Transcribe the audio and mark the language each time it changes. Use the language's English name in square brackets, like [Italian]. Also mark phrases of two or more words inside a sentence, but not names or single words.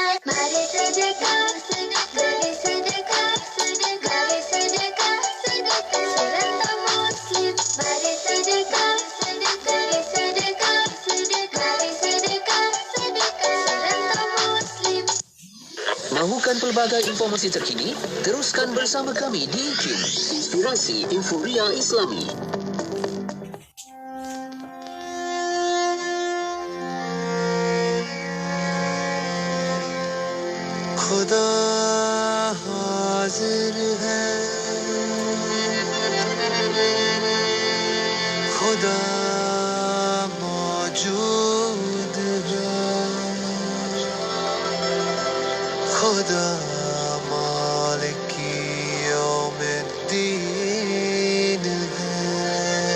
[Malay] Mari sedekah, mari sedekah, mari sedekah, serantam Muslim. Mari sedekah, mari sedekah, mari sedekah, serantam Muslim. Mahukan pelbagai informasi terkini? Teruskan bersama kami di IKIM Inspirasi Inforia Islami. [Hindi] खुदा हाजिर है खुदा मौजूद है खुदा [Arabic] مالك يوم الدين [Hindi] है